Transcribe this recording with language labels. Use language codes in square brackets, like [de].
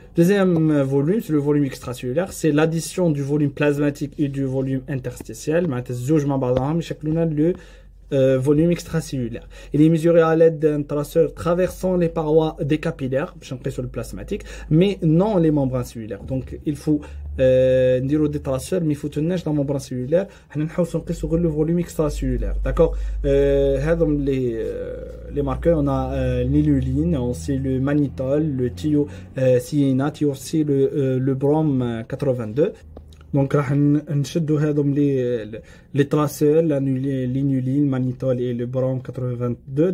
[fr] Deuxième volume, c'est le volume extracellulaire. C'est l'addition du volume plasmatique et du volume interstitiel. [ar] معناتها الزوج مع بعضهم يشكلون [fr] le volume extracellulaire. Il est mesuré à l'aide d'un traceur traversant les parois des capillaires, sur le plasmatique, mais non les membranes cellulaires. Donc il faut [ar] نديرو [fr] des traceurs, mais il faut tenir la membrane cellulaire. [ar] حنا نحاولوا نقيسوا غير [fr] le volume extracellulaire. D'accord. [ar] هذم [fr] les marqueurs, on a l'inuline, on sait le mannitol, le thiocyinate, aussi le brome 82. Donc, [ar] راح نشدوا هذم [fr] les traceurs, l'inuline, mannitol et le brome 82.